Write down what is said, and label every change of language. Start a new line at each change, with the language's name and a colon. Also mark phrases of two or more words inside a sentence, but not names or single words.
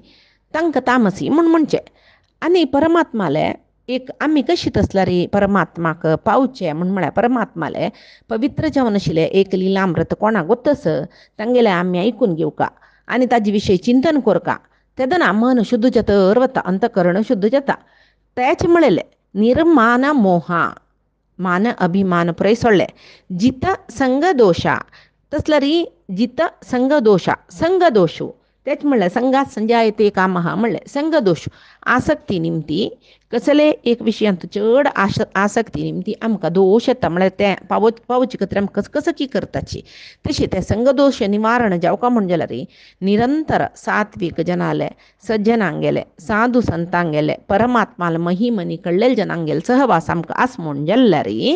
Konkani: तांकां तामसी म्हूण म्हणचें आनी परमात्माले एक आमी कशी तसल्यार परमात्माक पावचें म्हूण म्हळ्यार परमात्माले पवित्र जावन आशिल्लें एक लिलामृत कोणाक वतस तांगेलें आमी आयकून घेवका आनी ताजे विशयी चिंतन करका तेदना मन शुद्ध जातर वता अंतकरण शुद्ध जाता तेच म्हळेलें निर्मान मोहा मान अभिमान पुराय सोडलें जित संग दोशा तसल्यार जित संग दोशा संग दोशू तेच म्हणलं
Sanskrit: संघात संजायते कामहा
Konkani: म्हणले संघ दोष आसक्ती निमती कसले एक विशयांत चड आसक्ती निमती आमकां दोश येता म्हळ्यार ते पावोवचे खातीर आमकां कसं की करताची तशी ते संघ दोश निवारण जावका म्हण जाल्यार निरंतर सात्विक जनाले सज्जनांगेले साधू संतांगेले परमात्माल महिमनी कळलेले जनांगेले सहवास आमकां आस म्हण जाल्यार